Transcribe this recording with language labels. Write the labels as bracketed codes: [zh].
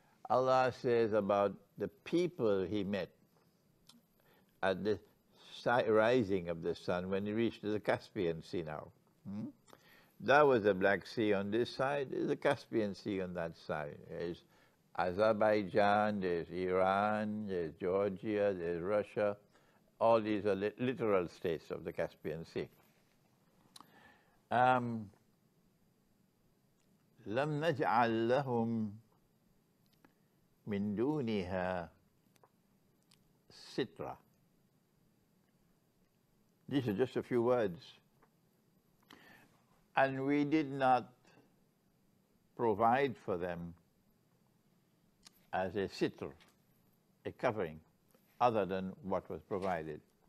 [en] Allah says about the people he met at the rising of the sun when he reached the Caspian Sea now. That was the Black Sea on this side, there's the Caspian Sea on that side. There's Azerbaijan, there's Iran, there's Georgia, there's Russia. All these are littoral states of the Caspian Sea. [ar] لم نجعل لهم من دونها سترة. [en] These are just a few words. And we did not provide for them as a sitr, a covering, other than what was provided.